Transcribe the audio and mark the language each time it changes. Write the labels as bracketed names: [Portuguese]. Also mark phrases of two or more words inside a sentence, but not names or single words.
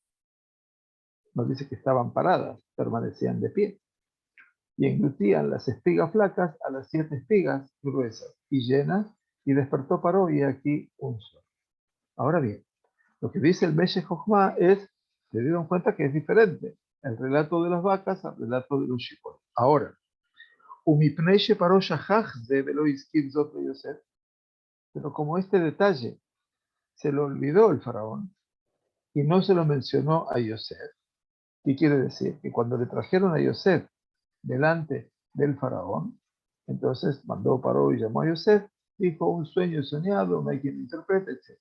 [Spanish] Nos dice que estaban paradas, permanecían de pie, y englutían las espigas flacas a las 7 espigas gruesas y llenas, y despertó Paró, y aquí un sol. Ahora bien, lo que dice el Meshech Chochmah se dieron cuenta que es diferente el relato de las vacas al relato de los shipot. Ahora, [Hebrew] ומפני שפרעה שכח זה ולא הזכיר זאת יוסף, [Spanish] pero como este detalle se lo olvidó el faraón y no se lo mencionó a Yosef, ¿qué quiere decir? Que cuando le trajeron a Yosef delante del faraón, entonces mandó Paró y llamó a Yosef, dijo: un sueño soñado, no hay quien interprete, etc.